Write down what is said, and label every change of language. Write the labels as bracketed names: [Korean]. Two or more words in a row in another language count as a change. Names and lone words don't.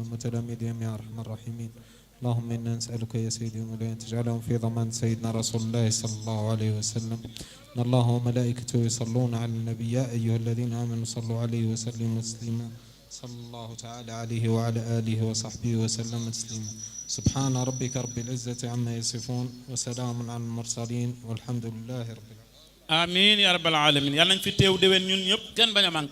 [Arabic] وتلاميذهم يا أرحم الراحمين اللهم إنا نسألك يا سيدي مولاي أن تجعلهم في ضمان سيدنا رسول الله صلى الله عليه وسلم إن الله وملائكته يصلون على النبي يا أيها الذين آمنوا صلوا عليه وسلموا تسليما صلى الله تعالى عليه وعلى آله وصحبه وسلم تسليما سبحان ربك رب العزة عما يصفون وسلام على المرسلين والحمد لله رب العالمين آمين يا رب العالمين [Wolof] yàlla nañ fi teew déwén ñun ñëpp kenn bañ a mank